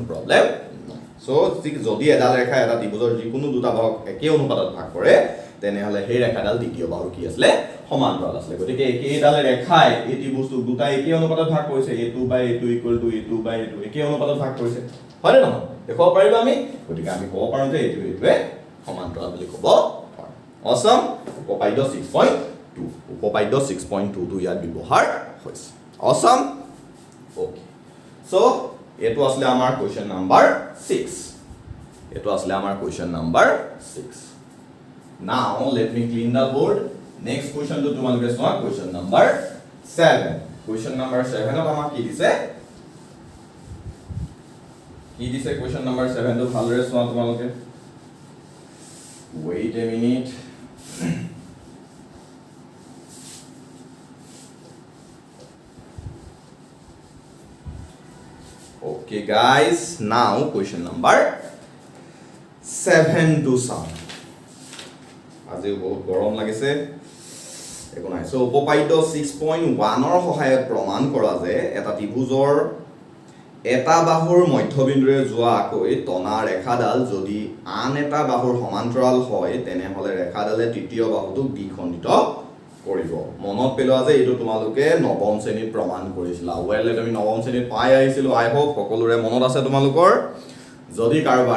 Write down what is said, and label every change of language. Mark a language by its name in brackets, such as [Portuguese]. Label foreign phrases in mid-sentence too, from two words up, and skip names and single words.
[Assamese] প্ৰবলেম সো যদি এডাল ৰেখা এটা ত্ৰিভুজৰ যিকোনো দুটা বাহুক একে অনুপাতত ভাগ কৰে তেনেহলে সেই ৰেখাডাল দ্বিতীয় বাহুৰ কি আছিল সমান্তৰাল আছিল গতিকে একেডাল ৰেখাই এই ত্ৰিভুজটো দুটা একে অনুপাতত ভাগ কৰিছে [English] A2 by A2 equal to A2 by A2 [Assamese] একে অনুপাতত ভাগ কৰিছে হয় নে নহয় দেখো পাৰিবা আমি গতিকে আমি ক'ব পাৰো যে এইটোৱে সমান্তৰাল বুলি ক'ব পাৰো awesome উপপাদ্য 6.2 টো ইয়াত ব্যৱহাৰ হৈছে [English] awesome okay so [Assamese] এটো আসলে আমাৰ [English] question number 6 [Assamese] এটো আসলে আমাৰ [English] question number 6 now let me clean the board next question to [Assamese] তোমালোকে চোৱা [English] question number 7 question number 7 [Assamese] ত আমাক কি দিছে [English] question number 7 [Assamese] টো ভালদৰে চোৱা তোমালোকে [English] wait a minute okay guys now question number 7 to some [Assamese] আজি বহুত গৰম লাগিছে একো নাই সো উপপাদ্য 6.1 ৰ সহায়ত প্ৰমাণ কৰা যে এটা ত্ৰিভুজৰ এটা বাহুৰ মধ্যবিন্দুৰে যোৱা আকৈ টনা ৰেখাডাল যদি আন এটা বাহুৰ সমান্তৰাল হয় তেনেহলে ৰেখাডালে তৃতীয় বাহুটোক দ্বিখণ্ডিত কৰিব মনত পেলোৱা যে এইটো তোমালোকে নৱম শ্ৰেণীত প্ৰমাণ কৰিছিলা ওয়েল আমি নৱম শ্ৰেণীত পাই আহিছিলো [English] I hope [Assamese] সকলোৰে মনত আছে তোমালোকৰ যদি কাৰোবাৰ